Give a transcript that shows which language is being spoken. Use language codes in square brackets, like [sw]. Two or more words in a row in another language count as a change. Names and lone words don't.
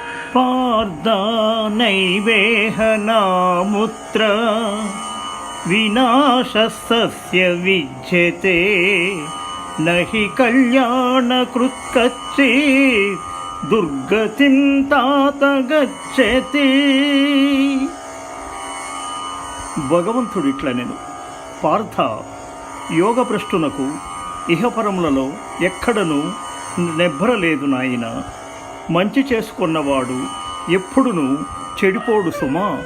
[sa] पार्दानैवेहनामुत्र विनाशस्य विद्यते न हि कल्याणकृत्कच्चित् दुर्गतिं तात गच्छति. [te] భగవంతుడు ఇట్లా నేను పార్థ యోగభ్రష్టునకు ఇహపరములలో ఎక్కడను నెబ్బరలేదు నాయన. మంచి చేసుకున్నవాడు ఎప్పుడును చెడిపోడు సుమా.